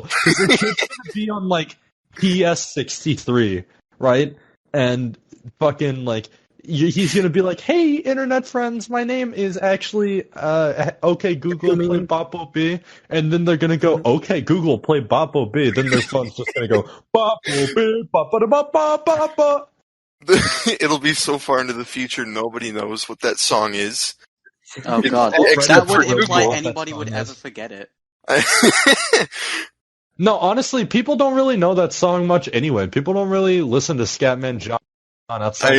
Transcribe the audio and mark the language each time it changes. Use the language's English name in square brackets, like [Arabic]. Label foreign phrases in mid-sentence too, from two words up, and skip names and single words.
[English] Because your kid's gonna be on like PS63, right? And fucking like he's gonna be like, "Hey, internet friends, my name is actually OK Google, play Bopo B," and then they're gonna go, "OK Google, play Bopo B." Then their phone's just gonna go Bopo B, ba ba ba ba ba ba. It'll be so far into the future, nobody knows what that song is. Oh god, that would imply anybody would ever forget it. No, honestly, people don't really know that song much anyway. People don't really listen to Scatman John outside